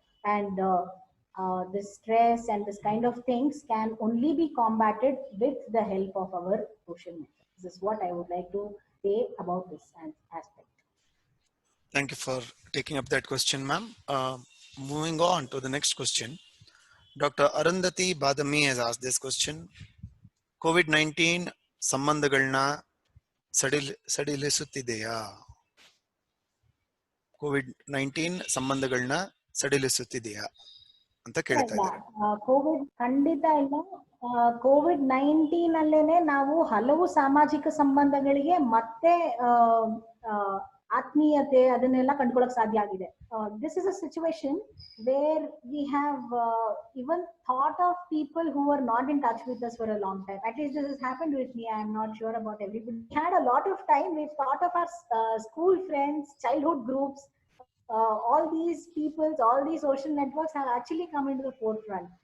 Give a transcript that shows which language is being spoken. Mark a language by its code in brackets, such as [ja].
[en] And the stress and this kind of things can only be combated with the help of our social network. This is what I would like to say about this aspect. Thank you for taking up that question, ma'am. Moving on to the next question. Dr. Arundhati Badami has asked this question. [kn] COVID-19 ಸಂಬಂಧಗಳನ್ನ ಸಡಿಲಿಸುತ್ತಿದೆಯಾ? COVID-19 ಸಂಬಂಧಗಳನ್ನ ಸಡಿಲಿಸುತ್ತಿದೆಯಾ ಅಂತ ಇಲ್ಲ ಕೇಳ್ತಾ ಇಲ್ಲ, ಇದ್ದಾರೆ. Covid ಖಂಡಿತ ಇಲ್ಲ. COVID-19 ಅಲ್ಲೇನೆ ನಾವು ಹಲವು ಸಾಮಾಜಿಕ ಸಂಬಂಧಗಳಿಗೆ ಮತ್ತೆ ಆ, ಆ, ಆತ್ಮೀಯತೆ ಅದನ್ನೆಲ್ಲ ಕಂಡುಕೊಳ್ಳಕ್ ಸಾಧ್ಯ ಆಗಿದೆ. [en] This is a situation where we have even thought of people who were not in touch with us for a long time. At least this has happened with me. I am not sure about everybody. We had a lot of time. We've thought of our school friends, childhood groups, all these peoples, all these social networks have actually come into the forefront.